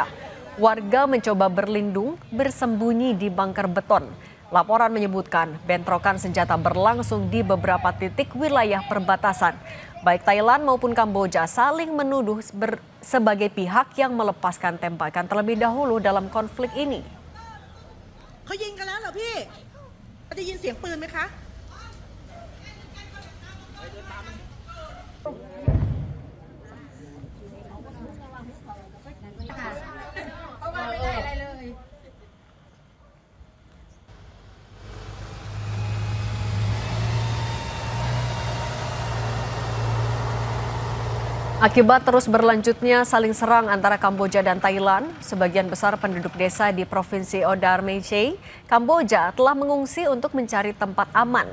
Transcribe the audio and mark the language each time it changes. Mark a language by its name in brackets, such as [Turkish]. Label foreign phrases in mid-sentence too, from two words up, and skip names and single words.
[Indonesian] Warga mencoba berlindung bersembunyi di bunker beton. Laporan menyebutkan bentrokan senjata berlangsung di beberapa titik wilayah perbatasan. Baik Thailand maupun Kamboja saling menuduh sebagai pihak yang melepaskan tembakan terlebih dahulu dalam konflik ini. [Thai] ได้ยินเสียงปืนไหมคะเพราะว่าไม่ได้อะไรเลย [Indonesian] Akibat terus berlanjutnya saling serang antara Kamboja dan Thailand, sebagian besar penduduk desa di Provinsi Odar Meicei, Kamboja telah mengungsi untuk mencari tempat aman.